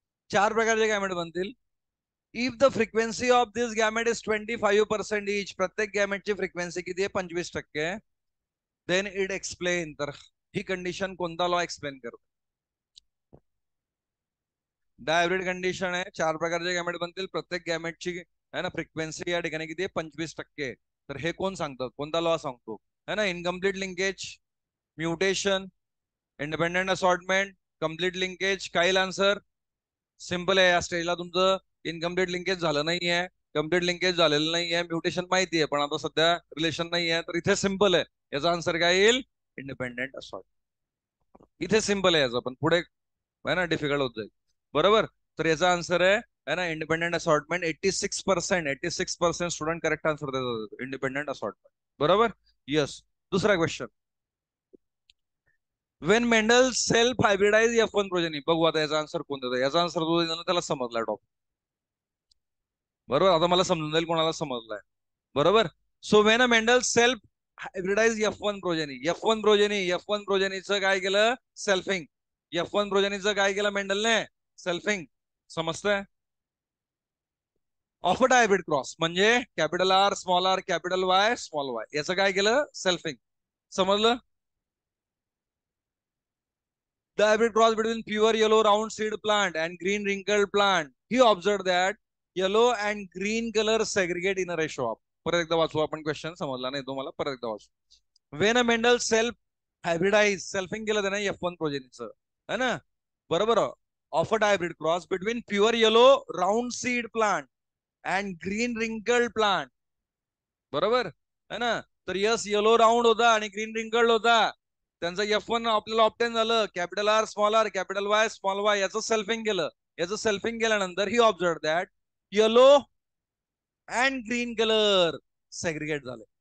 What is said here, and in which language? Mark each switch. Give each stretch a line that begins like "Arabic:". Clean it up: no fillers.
Marathi: चार प्रकारचे गॅमेट बनतील.
English: if the frequency of this gamete is 25% each,
Marathi: प्रत्येक गॅमेटची फ्रिक्वेन्सी किती आहे? 25%.
English: Then it explain.
Marathi: तर ही कंडिशन कोणता लॉ एक्सप्लेन करतो? डायहायब्रिड कंडिशन आहे. 4 प्रकारचे गॅमेट बनतील. प्रत्येक गॅमेटची है ना फ्रिक्वेन्सी या ठिकाणी किती आहे? 25%. तर हे कोण सांगतं? कोणता लॉ सांगतो?
English: है ना, incomplete linkage, mutation, independent assortment, complete linkage.
Marathi: काय आन्सर? सिंपल आहे. या स्टेजला तुमचं इनकम्प्लीट लिंकेज झालं नाहीये, कम्प्लीट लिंकेज झालेलं नाहीये, म्युटेशन माहिती आहे पण आता सध्या रिलेशन नाहीये. तर इथे सिंपल आहे. याचा आन्सर काय येईल? Independent assort. इथे सिंपल आहे याचा, पण पुढे है ना डिफिकल्ट होत जाईल. बरोबर. तर याचा आन्सर आहे ना independent assortment. 86% student correct answer देतात इंडिपेंडेंट असॉर्टमेंट. बरोबर. येस. दुसरा question.
English: When Mendel self hybridise F1 progeny.
Marathi: बघू आता याचा आन्सर कोण देतो. याचा आन्सर तो देतो त्याला समजला टॉप. बरोबर. आता मला समजून जाईल कोणाला समजलाय. बरोबर.
English: So when a Mendel self hybridise F1 progeny.
Marathi: F1 प्रोजेनीचं काय केलं? सेल्फिंग. F1 प्रोजेनीचं काय केलं मेंडलने? सेल्फिंग. समजतंय?
English: Of a dihybrid cross म्हणजे capital R small R capital Y small Y.
Marathi: याचं काय केलं? सेल्फिंग. समजलं?
English: The hybrid cross between pure yellow round seed plant and green wrinkled plant. He observed that yellow and green color segregate in a ratio of.
Marathi: परत एकदा वाचू आपण question. समजला नाही तुम्हाला? परत एकदा वाचू.
English: When a Mendel self hybridized selfing
Marathi: केलं त्याने F1 प्रोजेनीचं
English: है ना.
Marathi: बरोबर.
English: Of a hybrid cross between pure yellow round seed plant and green wrinkled plant.
Marathi: बरोबर है ना. तर यस येलो राऊंड होता आणि ग्रीन रिंकल्ड होता. त्यांचं F1 आपल्याला ऑप्टेन झालं. Capital R small R capital Y small Y. याचं सेल्फिंग केलं. याचं सेल्फिंग केल्यानंतर
English: ही observe that yellow and green colour segregate
Marathi: झाले.